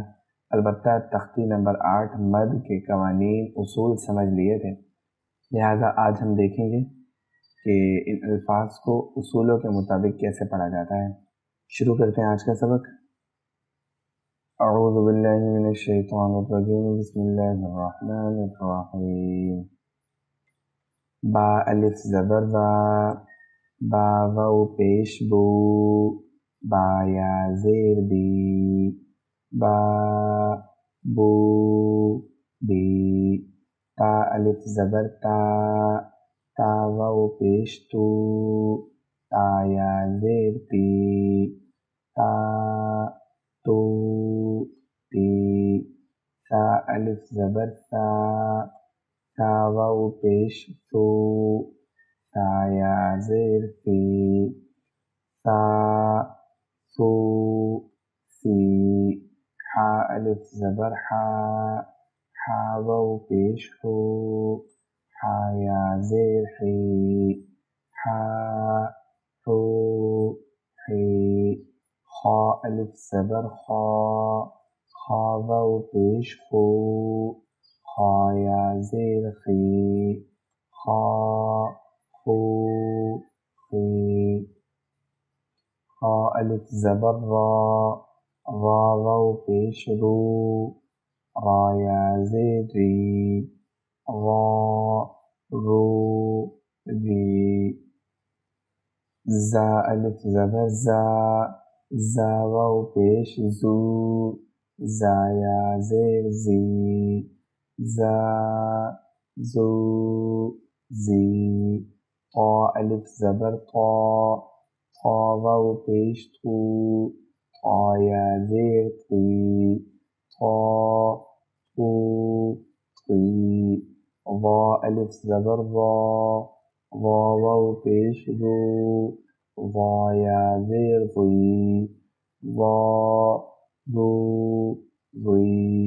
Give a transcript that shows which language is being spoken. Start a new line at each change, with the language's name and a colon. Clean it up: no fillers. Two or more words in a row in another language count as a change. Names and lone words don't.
Urdu: البتہ تختی نمبر 8 مد کے قوانین اصول سمجھ لیے تھے، لہٰذا آج ہم دیکھیں گے کہ ان الفاظ کو اصولوں کے مطابق کیسے پڑھا جاتا ہے۔ شروع کرتے ہیں آج کا سبق۔
Arabic: اعوذ باللہ من الشیطان الرجیم، بسم اللہ الرحمن الرحیم۔
Urdu: با الف زبر با واو پیش بو، با یا زیر بی، با بو بی۔ تا الف زبر تا واو پیش تو، تا یا زیر تی، تا تو تی۔ سا الف زبر سا واو پیش سو، سا یا زیر سی، سا سو سی۔ حا الف زبر حا واو پیش ہو، حا یا زیر حی، حا ہو حی۔ خا الف زبر خا واو پیش خو، خا یا زیر خی، خا خو خی۔ خا الف زبر را واو پیش رو، را یا زیر ری، را رو ری۔ زا الف زبر زا واو پیش زو، زا یا زیر زی، زا زو زی۔ طا الف زبر طا واو پیش تو، طا یا زیر تی، طا تو تی۔ ضا الف زبر ضا واو پیش ضو، ضا یا زیر ضی، ضا ضو ضی۔